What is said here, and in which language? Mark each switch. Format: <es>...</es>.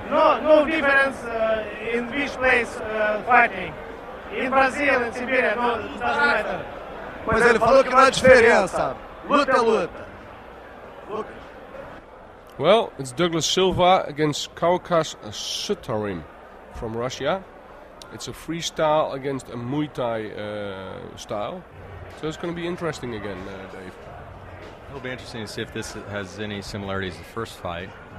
<en>No difference in which place fighting. In Brazil, in Siberia, no, doesn't matter.</en> <pt>Pois ele falou que não há diferença. Luta é luta. Lucas.</pt> <en>Well, it's Douglas Silva against Kavkaz Sutarim from Russia. It's a freestyle against a Muay Thai style. So it's going to be interesting again, Dave. It'll be interesting to see if this has any similarities to the first fight.</en>